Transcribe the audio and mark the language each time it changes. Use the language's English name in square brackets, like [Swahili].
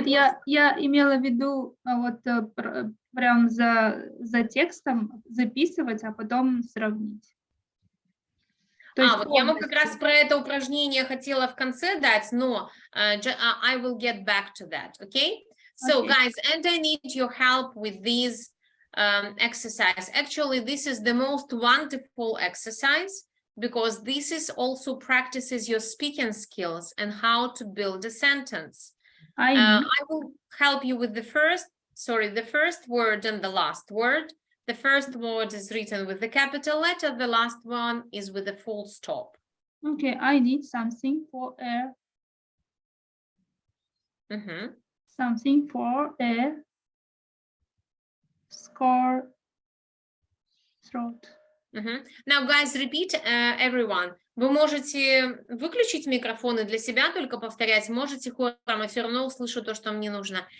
[Russian] Нет, я имела в виду вот прям за текстом записывать, а потом сравнить. Вот я вам как раз про это упражнение хотела в конце дать, но [English] I will get back to that, okay? So, guys, and I need your help with these exercise. Actually, this is the most wonderful exercise because this is also practices your speaking skills and how to build a sentence. I will help you with the first word and the last word. The first word is written with the capital letter. The last one is with a full stop. Okay, I need something for a something for a sore throat. Now, guys, repeat everyone. [Russian] Вы можете выключить микрофон и для себя только повторять. Можете хором, я все равно услышу то, что мне нужно.